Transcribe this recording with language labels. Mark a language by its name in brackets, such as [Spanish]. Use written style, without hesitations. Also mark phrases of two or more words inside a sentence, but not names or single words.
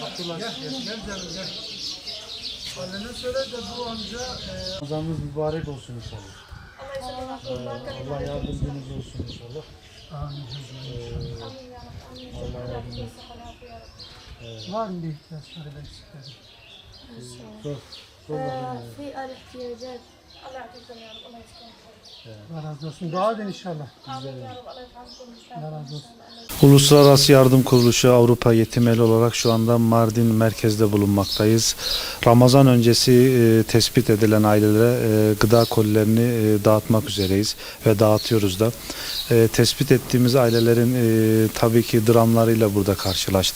[Turkish] Gel canım gel. Annene söyle de bu amca Ramazanınız mübarek olsun inşallah. Allah yardımcınız olsun inşallah. amin. Allah yardımcınız. Var mı bir ihtiyaçları da eksikleri? Sor. Sor bakalım. [Arabic] في الاحتياجات الله يعطيكم يا رب الله يسلمكم [Turkish] Allah razı olsun. Dua edin inşallah. [Arabic] آمين يا رب الله يفعلكم [Turkish] Allah razı olsun. Uluslararası Yardım Kuruluşu Avrupa Yetim El olarak şu anda Mardin merkezde bulunmaktayız. Ramazan öncesi tespit edilen ailelere gıda kolilerini dağıtmak üzereyiz ve dağıtıyoruz da. Tespit ettiğimiz ailelerin tabii ki dramlarıyla burada karşılaştık.